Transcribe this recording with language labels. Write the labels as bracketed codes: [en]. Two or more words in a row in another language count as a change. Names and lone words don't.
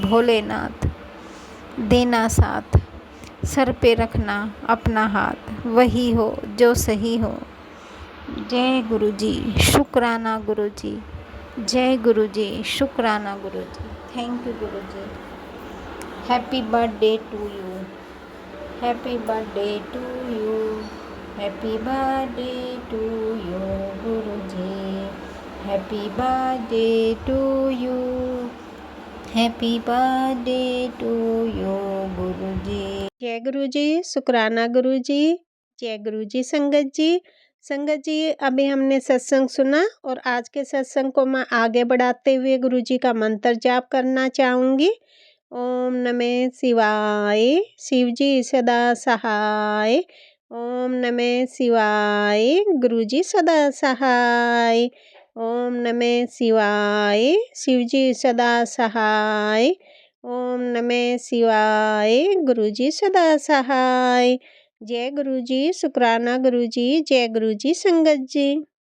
[hi] भोलेनाथ, देना साथ, सर पे रखना अपना हाथ, वही हो जो सही हो। जय गुरु जी, शुक्राना गुरु जी। जय गुरु जी, शुक्राना गुरु जी। [en] thank you guru ji. happy birthday to you, happy birthday to you, happy birthday to you guru ji, happy birthday to you, happy birthday to you guru ji. [hi] जय गुरु जी, शुक्राना गुरु जी। जय गुरु जी संगत जी। संगत जी, अभी हमने सत्संग सुना और आज के सत्संग को मैं आगे बढ़ाते हुए गुरु जी का मंत्र जाप करना चाहूँगी। ओम नमः शिवाय, शिव जी सदा सहाय। ओम नमः शिवाय, गुरु जी सदा सहाय। ओम नमः शिवाय, शिव जी सदा सहाय। ओम नमः शिवाय, गुरु जी सदा सहाय। जय गुरु जी, शुक्राना गुरु जी। जय गुरु जी संगत जी।